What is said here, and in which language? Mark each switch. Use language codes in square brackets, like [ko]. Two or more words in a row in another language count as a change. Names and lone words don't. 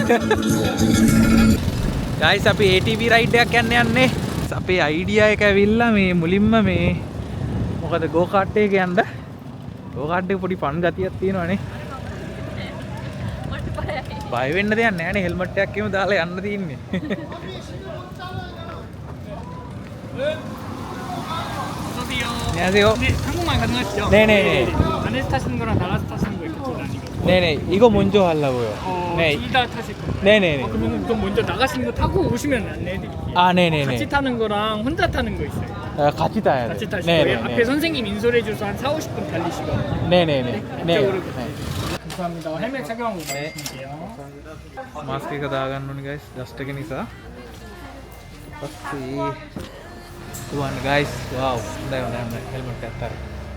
[si] ගයිස් අපි [en] ATV ride [si] එකක් යන්නේ. අපේ අයිඩියා එක ඇවිල්ලා මේ මුලින්ම මේ මොකද [en] go kart [si] එකක යන්න. [en] go kart [si] එක පොඩි ෆන් ගතියක් තියෙනවානේ. මට බයයි. බය වෙන්න දෙයක් නැහැ නේ. හෙල්මට් එකක් එහෙම දාලා යන්න තියෙන්නේ. [ko] 안녕하세요. 네, 한국말 가능하시죠? 네네네. 안에서 타시는 거랑 나가서 타시는 거 이렇게 둘 아니고. 네네. 이거 먼저 하려고요. 네. 둘 다 타실 거예요. 네네네. 그러면 좀 먼저 나가시는 거 타고 오시면 안내해드릴게요. 아 네네네. 같이 타는 거랑 혼자 타는 거 있어요. 아, 같이 타야 돼. 같이 타실 거예요. 네네네. 앞에 선생님 인솔해 줘서 한 4-50분 달리시거든요. 네네네. 네. 이쪽으로 네. 감사합니다. 헬멧 착용하고 가실게요. [si] මාස්ක් එක දාගන්න ඕනේ guys. ඩස්ට් එක නිසා. පස්සේ තුවන්න [en] guys. wow. [si] හොඳයි හොඳයි. හෙල්මට් එකක් අතර.